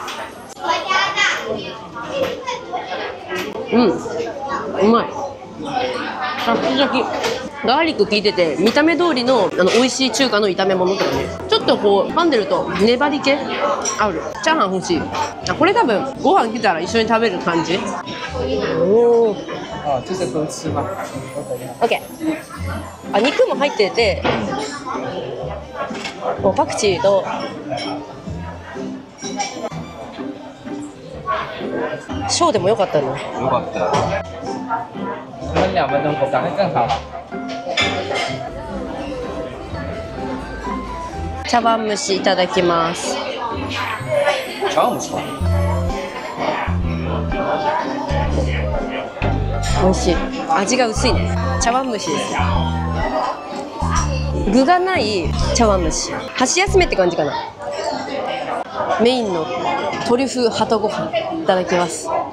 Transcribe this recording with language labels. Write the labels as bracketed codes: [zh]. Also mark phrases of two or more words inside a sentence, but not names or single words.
[ja] うまい。シャキシャキ。ガーリック効いてて、見た目通りの美味しい中華の炒め物とかね。ちょっとこう噛んでると粘り気ある。チャーハン欲しい。これ多分ご飯来たら一緒に食べる感じ。おお。 [zh] 啊，这些都吃吗？ [ja] オッケー。肉も入ってて、こうパクチーとショーでもよかったの。よかったよ。 [zh] 我们2分钟口感会更好。 [ja] 茶碗蒸しいただきます。茶碗蒸しか。美味しい。味が薄いね。茶碗蒸しです。具がない茶碗蒸し。箸休めって感じかな。メインのトリュフ鳩ご飯いただきます。